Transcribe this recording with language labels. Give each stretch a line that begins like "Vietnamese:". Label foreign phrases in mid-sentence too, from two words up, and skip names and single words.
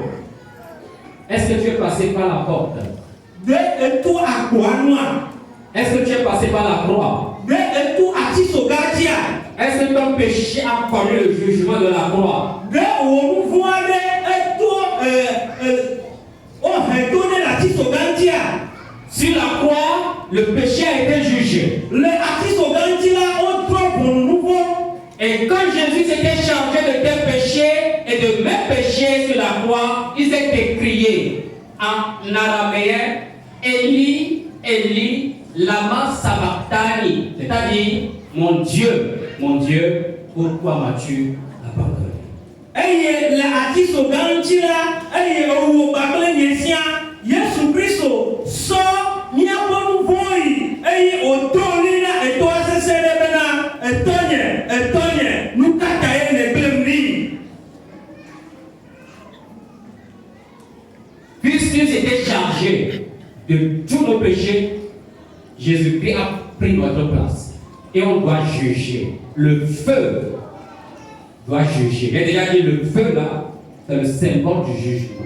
French: Est-ce que tu es passé par la porte?
Ewe: De eto agboa nua.
French: Est-ce que tu es passé par la croix?
Ewe: De eto atisoga dzia.
French: Est-ce que ton péché a connu le jugement de la croix?
Ewe: De wò nu vɔ̃ aɖe eto wohe to ɖe le atisoga ŋutia.
French: Sur la croix, le péché a été jugé.
Ewe: Le atisoga ŋuti la wotrɔ ʋɔnu nu vɔ̃.
French: Et quand Jésus s'était chargé de tes péchés et de mes péchés sur la croix, il s'est écrié en araméen,
Aramaic: Eli, Eli, lama sabachthani,
French: c'est-à-dire, mon Dieu, pourquoi m'as-tu abandonné?
Ewe: Eye le atisoga ŋuti la eye ewɔ gbagble nye sia Yesu Kristo sɔ míaƒe nu vɔ̃ yi eye wòdo ɣli na etɔa sesẽ ɖe bena etɔnye nu ka ta ye nègblẽm ɖi.
French: Puisqu'il s'était chargé de tous nos péchés, Jésus-Christ a pris notre place. Et on doit juger. Le feu doit juger. J'ai déjà dit le feu là, c'est le symbole du jugement.